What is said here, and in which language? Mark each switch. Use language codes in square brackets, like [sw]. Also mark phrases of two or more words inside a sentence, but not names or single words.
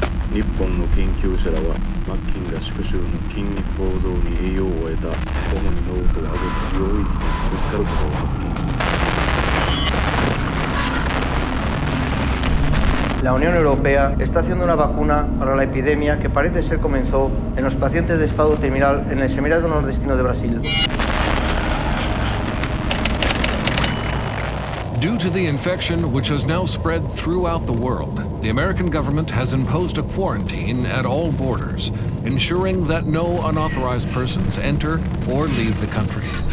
[ja] 日本の研究者らはマッキンが宿主の筋肉構造に栄養を得た主に脳と顎の領域にぶつかることを確認。 [es] La Unión Europea está haciendo una vacuna para la epidemia que parece ser comenzó en los pacientes de estado terminal en el Seminário Nordestino de Brasil. [en] Due to the infection, which has now spread throughout the world, the American government has imposed a quarantine at all borders, ensuring that no unauthorized persons enter or leave the country.